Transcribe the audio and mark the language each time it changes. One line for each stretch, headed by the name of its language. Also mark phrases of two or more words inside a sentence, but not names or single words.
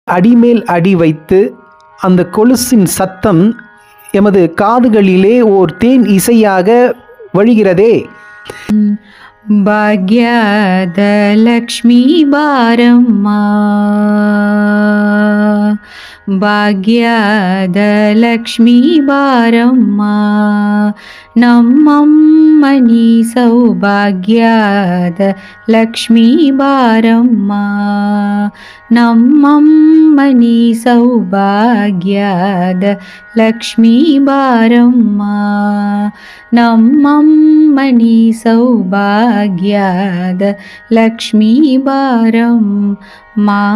Tamil: அடிமேல் அடி வைத்து அந்த கொலுசின் சத்தம் எமது காதுகளிலே ஓர் தேன் இசையாக வழிகிறதே.
Kannada: ಭಾಗ್ಯದ ಲಕ್ಷ್ಮೀ ಬಾರಮ್ಮ, ಭಾಗ್ಯದ ಲಕ್ಷ್ಮೀ ಬಾರಮ್ಮ, ನಮ್ಮಮ್ಮನಿ ಸೌಭಾಗ್ಯದ ಲಕ್ಷ್ಮೀ ಬಾರಮ್ಮ, ನಮ್ಮಮ್ಮನಿ ಸೌಭಾಗ್ಯದ ಲಕ್ಷ್ಮೀ ಬಾರಮ್ಮ, ನಮ್ಮಮ್ಮನಿ ಸೌಭಾಗ್ಯದ ಲಕ್ಷ್ಮೀ ಬಾರಮ್ಮ.